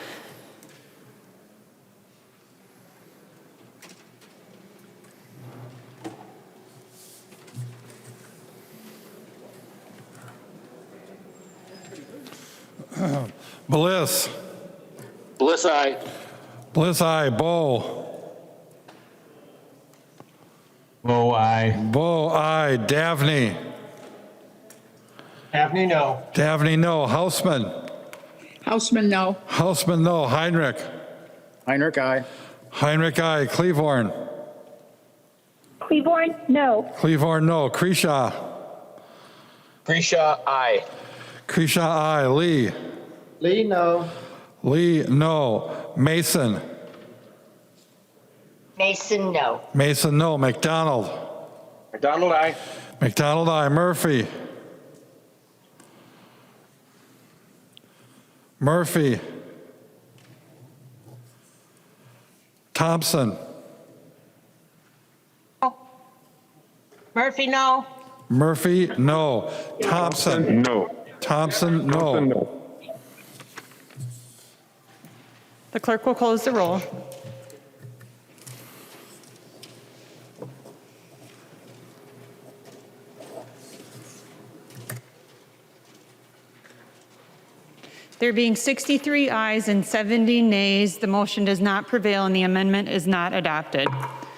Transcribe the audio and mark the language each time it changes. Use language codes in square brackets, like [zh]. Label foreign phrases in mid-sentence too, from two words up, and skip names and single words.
[en] Bliss. Bliss, aye. Bliss, aye. Bo. Bo, aye. Bo, aye. Davney. Abney, no. Davney, no. Hausman. Hausman, no. Hausman, no. Heinrich. Heinrich, aye. Heinrich, aye. Cleavorn. Cleavorn, no. Cleavorn, no. Kresha. Grisha, aye. Kresha, aye. Lee. Lee, no. Lee, no. Mason. Mason, no. Mason, no. McDonald. McDonald, aye. McDonald, aye. Murphy. Murphy. Thompson. Murphy, no. Murphy, no. Thompson. No. Thompson, no. The clerk will close the roll. There being 63 ayes and 70 nays, the motion does not prevail and the amendment is not adopted.